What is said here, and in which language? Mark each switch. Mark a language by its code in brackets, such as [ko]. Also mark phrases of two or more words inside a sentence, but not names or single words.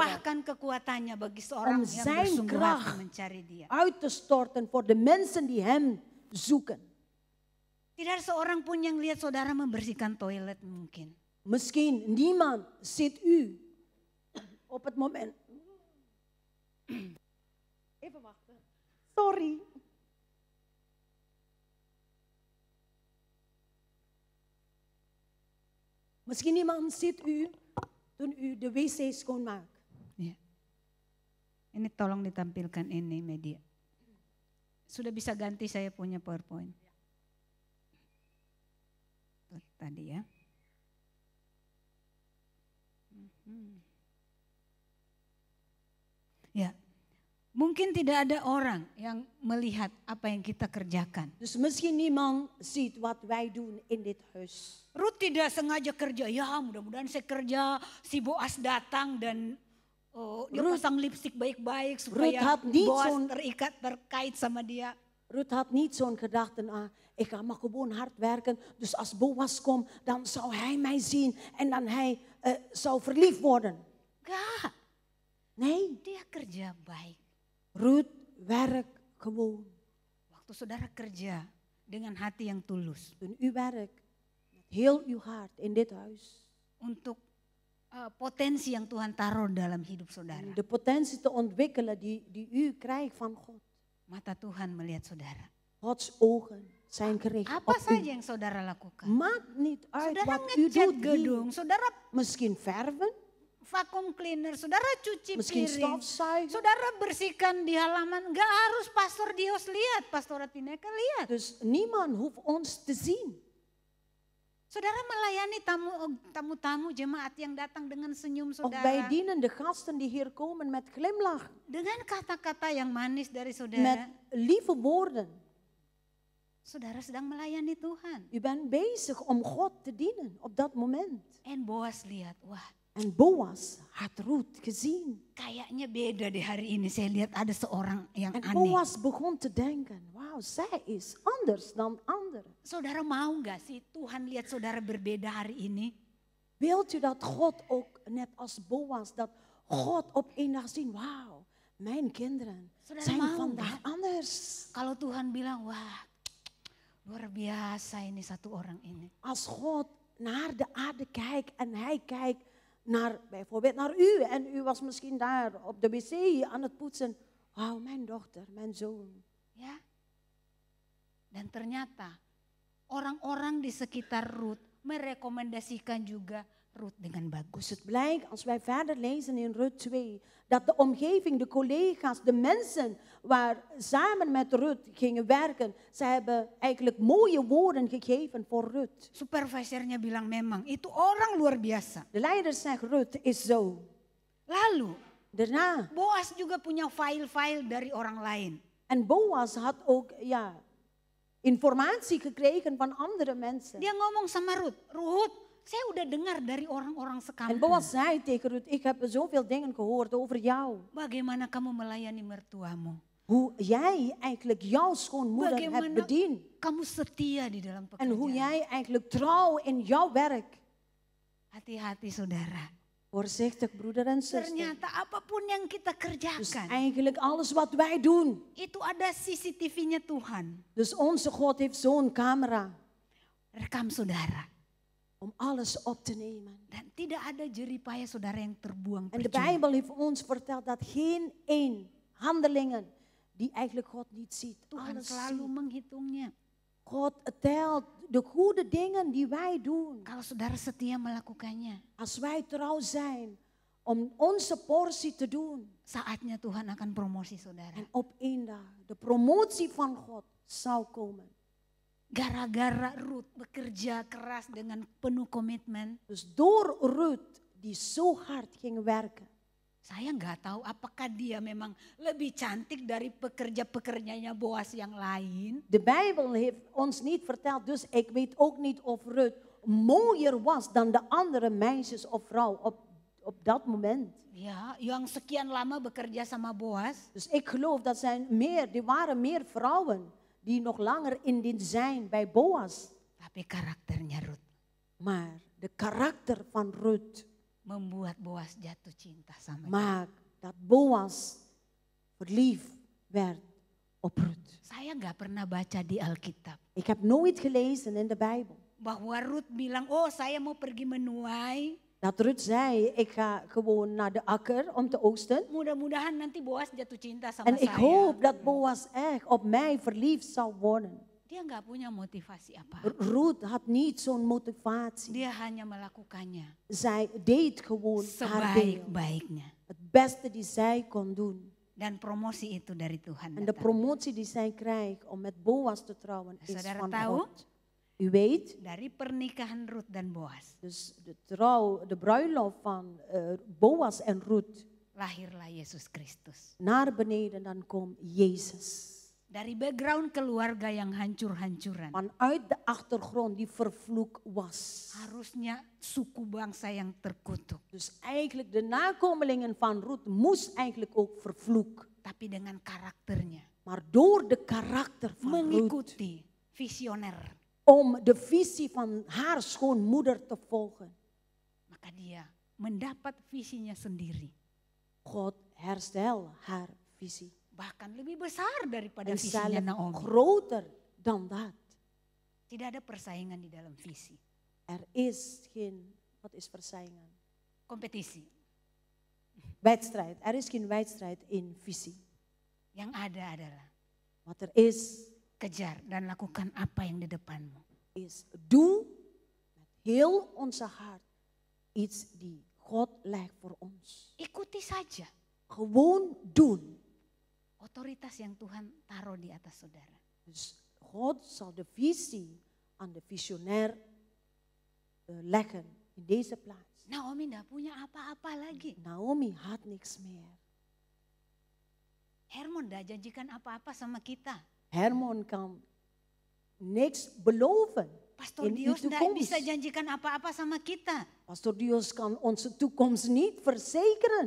[id] Melimpahkan kekuatannya bagi seorang [nl] Om [id] yang [nl] zijn [id] bersungguh hati [nl] kracht [id] mencari dia. [nl] uit te storten voor de mensen die hem zoeken. [id] Tidak ada seorang pun yang lihat saudara membersihkan toilet mungkin. [nl] Misschien niemand ziet u op het moment. Even wachten. Sorry. Misschien niemand ziet u toen u de wc schoonmaakt. [id] Ya. Ini tolong ditampilkan ini media. Sudah bisa ganti saya punya PowerPoint. Tadi ya. Ya, mungkin tidak ada orang yang melihat apa yang kita kerjakan. [nl] Dus misschien niemand ziet wat wij doen in dit huis. [id] Ruth tidak sengaja kerja, ya mudah-mudahan saya kerja, si Boas datang dan Oh, dia Ruth- pasang lipstik baik-baik Ruth supaya [nl] had niet Boas zo'n- [id] terkait sama dia. [nl] Ruth had niet zo'n gedachte aan, ik ga maar gewoon hard werken. Dus als Boas komt, dan zou hij mij zien en dan hij zou verliefd worden. [id] Enggak, [nl] Nee, [id] dia kerja baik. [nl] Ruth werkt gewoon. [id] Waktu saudara kerja dengan hati yang tulus [nl] Toen u werkt met heel uw hart in dit huis. [id] untuk potensi yang Tuhan taruh dalam hidup saudara. [nl] De potentie te ontwikkelen die u krijgt van God. [id] Mata Tuhan melihat saudara. [nl] Gods ogen zijn gericht [id] Apa [nl] op [id] saja [nl] u. [id] yang saudara lakukan. [nl] Maakt niet uit [id] Saudara [nl] wat u [id] ngecat [nl] doet [id] gedung, [nl] hier. [id] saudara [nl] Misschien verven, [en] vacuum cleaner, [id] saudara cuci [nl] misschien [id] piring, [nl] stofzuigen. [id] saudara bersihkan di halaman. Enggak harus Pastor Dios lihat, Pastor Tineka lihat. [nl] Dus niemand hoeft ons te zien. [id] Saudara melayani tamu-tamu jemaat yang datang dengan senyum [nl] Ook wij [id] saudara. [nl] dienen de gasten die hier komen met glimlach, [id] Dengan kata-kata yang manis dari [nl] met [id] saudara. [nl] lieve woorden. [id] Saudara sedang melayani Tuhan. [nl] U bent bezig om God te dienen op dat moment. [id] En Boas lihat, wah [nl] En Boas had Ruth gezien. [id] kayaknya beda deh hari ini. Saya lihat ada seorang yang [nl] En [id] aneh. [nl] Boas begon te denken, wauw, zij is anders dan anderen. [id] Saudara mau gak sih Tuhan lihat saudara berbeda hari ini? [nl] Wilt u dat God ook, net als Boas, dat God op een dag zien, wauw, mijn kinderen [id] Saudara [nl] zijn [id] mau [nl] vandaag [id] nggak? [nl] anders. [id] Kalau Tuhan bilang, wah luar biasa ini satu orang ini. [nl] Als God naar de aarde kijkt en hij kijkt naar, bijvoorbeeld naar u en u was misschien daar op de wc aan het poetsen. Wauw, mijn dochter, mijn zoon. [id] Ya. Dan ternyata orang-orang di sekitar Ruth merekomendasikan juga Ruth dengan [nl] Dus [id] bagus. [nl] het blijkt, als wij verder lezen in Ruth 2, dat de omgeving, de collega's, de mensen waar samen met Ruth gingen werken, ze hebben eigenlijk mooie woorden gegeven voor Ruth. [id] Supervisornya bilang memang itu orang luar biasa. [nl] De leider zegt, Ruth is zo. [id] Lalu [nl] Daarna, [id] Boas juga punya file-file dari orang lain. [nl] en Boas had ook informatie gekregen van andere mensen. [id] Dia ngomong sama Ruth, Ruth, saya udah dengar dari orang-orang [nl] En [id] sekampung. [nl] Boas zei tegen Ruth, ik heb zoveel dingen gehoord over jou. [id] Bagaimana kamu melayani mertuamu? [nl] Hoe jij eigenlijk jouw schoonmoeder hebt [id] Bagaimana [nl] bediend. [id] kamu setia di dalam [nl] En hoe [id] pekerjaan? [nl] jij eigenlijk trouw in jouw werk. [id] Hati-hati saudara. [nl] Voorzichtig broeder en zuster. [id] Ternyata apapun yang kita [nl] Dus [id] kerjakan, [nl] eigenlijk alles wat wij doen. [id] itu ada CCTV-nya Tuhan. [nl] Dus onze God heeft zo'n camera. [id] Rekam saudara. [nl] Om alles op te nemen. [id] Dan tidak ada jeripaya saudara yang terbuang [nl] En de [id] percuma. [nl] Bijbel heeft ons verteld dat geen één handelingen die eigenlijk God niet ziet. [id] Tuhan [nl] Alles [id] selalu [nl] ziet. [id] menghitungnya. [nl] God telt de goede dingen die wij doen. [id] Kalau saudara setia melakukannya, [nl] Als wij trouw zijn om onze portie te doen. [id] saatnya Tuhan akan promosi saudara. [nl] En op één dag de promotie van God zou komen. [id] Gara-gara Ruth bekerja keras dengan penuh komitmen, [nl] Dus door Ruth die zo hard ging werken. [id] saya nggak tahu apakah dia memang lebih cantik dari pekerja-pekerjanya Boas yang lain. [nl] De Bijbel heeft ons niet verteld, dus ik weet ook niet of Ruth mooier was dan de andere meisjes of vrouw op dat moment. [id] Ya, yang sekian lama bekerja sama Boas, [nl] Dus ik geloof dat die waren meer vrouwen die nog langer in dienst zijn bij Boas. [id] tapi karakternya Ruth [nl] Maar de karakter van Ruth [id] membuat Boas jatuh cinta sama dia. [nl] maakt dat Boas verliefd werd op Ruth. [id] Saya nggak pernah baca di Alkitab [nl] Ik heb nooit gelezen in de Bijbel [id] bahwa Ruth bilang, oh saya mau pergi menuai, [nl] dat Ruth zei, ik ga gewoon naar de akker om te oogsten. [id] mudah-mudahan nanti Boas jatuh cinta sama [nl] En ik [id] saya. [nl] hoop dat Boas echt op mij verliefd zou worden. [id] Dia nggak punya motivasi apa. [nl] Ruth had niet zo'n motivatie. [id] Dia hanya melakukannya [nl] Zij deed gewoon haar deel. [id] sebaik-baiknya. [nl] Het beste die zij kon doen. [id] Dan promosi itu dari Tuhan [nl] En de [id] datang. [nl] promotie die zij krijgt om met Boas te trouwen is [id] Saudara [nl] van [id] tahu? [nl] God. U weet, [id] Dari pernikahan Ruth dan Boas, [nl] dus de bruiloft van Boas en Ruth [id] lahirlah Yesus Kristus. [nl] naar beneden, dan komt Jezus. [id] Dari background keluarga yang hancur-hancuran. [nl] Vanuit de achtergrond die vervloekt was. [id] Harusnya suku bangsa yang terkutuk. [nl] Dus eigenlijk de nakomelingen van Ruth moest eigenlijk ook vervloeken. [id] Tapi dengan karakternya. [nl] Maar door de karakter van Ruth, [id] Mengikuti visioner. [nl] om de visie van haar schoonmoeder te volgen, [id] Maka dia mendapat visinya sendiri. [nl] God herstel haar visie. [id] Bahkan lebih besar daripada [nl] En [id] visinya [nl] zelfs [id] Naomi. [nl] groter dan dat. [id] Tidak ada persaingan di dalam visi. [nl] Er is geen, wat is versailingen? [id] Kompetisi. [nl] Wedstrijd. Er is geen wedstrijd in visie. [id] Yang ada adalah [nl] Wat er is, [id] kejar dan lakukan apa yang di depanmu. [nl] is doe met heel onze hart iets die God legt voor ons. [id] Ikuti saja [nl] Gewoon doen. [id] otoritas yang Tuhan taruh di atas saudara. [nl] Dus God zal de visie aan de visionair leggen in deze plaats. [id] Naomi tidak punya apa-apa lagi. [nl] Naomi had niks meer. [id] Hermon tidak janjikan apa-apa sama kita. [nl] Hermon kan niks beloven [id] Pastor [nl] in uw [id] Dios tidak bisa [nl] toekomst. [id] janjikan apa-apa sama kita. [nl] Pastor Dios kan onze toekomst niet verzekeren.